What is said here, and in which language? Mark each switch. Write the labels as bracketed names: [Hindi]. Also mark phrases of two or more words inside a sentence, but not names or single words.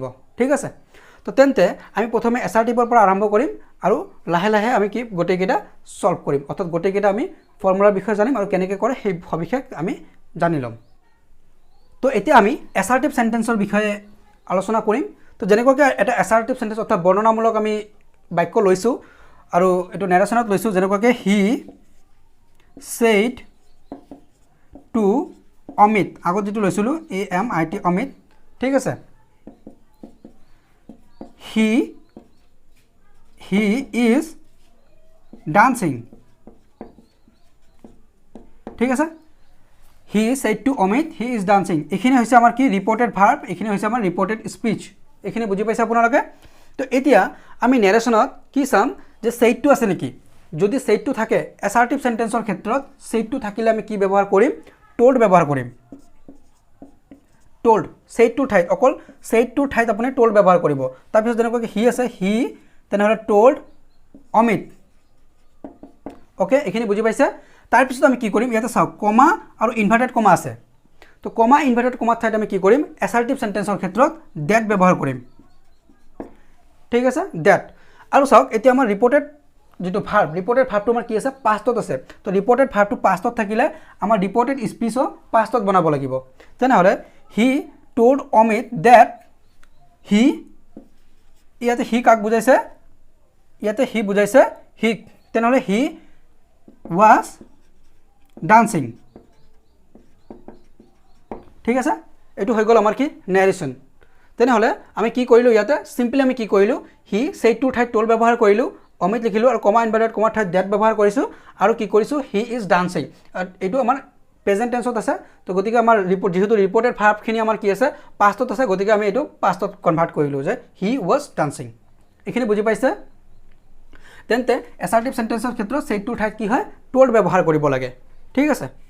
[Assamese] ঠিক আছে, তো তেন্তে আমি প্ৰথমে এছাৰ্টিভৰ পৰা আৰম্ভ কৰিম আৰু লাহে লাহে আমি কি গোটেইকেইটা সলভ কৰিম, অৰ্থাৎ গোটেইকেইটা আমি ফৰ্মুলাৰ বিষয়ে জানিম আৰু কেনেকৈ কৰে সেই সবিশেষ আমি জানি ল'ম। তো এতিয়া আমি [English] assertive sentence [Assamese] বিষয়ে আলোচনা কৰিম। তো যেনেকুৱাকৈ এটা [English] assertive sentence [Assamese] অৰ্থাৎ বৰ্ণনামূলক আমি বাক্য লৈছোঁ আৰু এইটো নেৰেশ্যনত লৈছোঁ। যেনেকুৱাকৈ [English] he said to [Assamese] অমিত, আগত যেটো লৈছিলোঁ AMIT অমিত, ঠিক আছে। [English] he is dancing, [Assamese] ঠিক আছে। [English] he said to অমিত he is dancing, [Assamese] এইখিনি হৈছে আমাৰ কি [English] reported verb, [Assamese] এইখিনি হৈছে আমাৰ [English] reported speech, [Assamese] এইখিনি বুজি পাইছে আপোনালোকে। তো এতিয়া আমি নেৰেশ্যনত কি চাম যে said-টো আছে নেকি। যদি said-টো থাকে [English] assertive sentence [Assamese] ক্ষেত্ৰত said-টো থাকিলে আমি কি ব্যৱহাৰ কৰিম, told ব্যৱহাৰ কৰিম। told said-টোৰ ঠাইত অকল said-টোৰ ঠাইত আপুনি told ব্যৱহাৰ কৰিব। তাৰপিছত যেনেকুৱাকৈ হি আছে হি, তেনেহ'লে told অমিত, অ'কে, এইখিনি বুজি পাইছে। তাৰপিছত আমি কি কৰিম, ইয়াতে চাওক কমা আৰু [English] inverted comma [Assamese] আছে। তো [English] comma inverted comma [Assamese] ঠাইত আমি কি কৰিম, [English] assertive sentence [Assamese] ক্ষেত্ৰত ডেট ব্যৱহাৰ কৰিম, ঠিক আছে, ডেট। আৰু চাওক এতিয়া আমাৰ [English] reported যেটো verb, reported verb [Assamese] আমাৰ কি আছে পাষ্টত আছে। তো [English] reported verb [Assamese] পাষ্টত থাকিলে আমাৰ [English] reported speech [Assamese] পাষ্টত বনাব লাগিব। তেনেহ'লে [English] he told অমিত that he, [Assamese] ইয়াতে হি কাক বুজাইছে, ইয়াতে হি বুজাইছে হি, তেনেহ'লে [English] he was dancing, [Assamese] ঠিক আছে। এইটো হৈ গ'ল আমাৰ কি নেৰেশ্যন। তেনেহ'লে আমি কি কৰিলোঁ, ইয়াতে চিম্পলি আমি কি কৰিলোঁ, [English] he said [Assamese] ঠাইত told ব্যৱহাৰ কৰিলোঁ, অমিত লিখিলোঁ আৰু [English] comma inverted comma [Assamese] ঠাইত ডেট ব্যৱহাৰ কৰিছোঁ আৰু কি কৰিছোঁ [English] he is dancing. [Assamese] এইটো আমাৰ [English] present tense [Assamese] আছে। তো গতিকে আমাৰ যিহেতু [English] reported verb [Assamese] আমাৰ কি আছে পাষ্টত আছে, গতিকে আমি এইটো পাষ্টত কনভাৰ্ট কৰিলোঁ যে [English] he was dancing. [Assamese] এইখিনি বুজি পাইছে। তেন্তে [English] assertive sentence [Assamese] ক্ষেত্ৰত said-টোৰ ঠাইত কি হয় told ব্যৱহাৰ কৰিব লাগে, ঠিক আছে।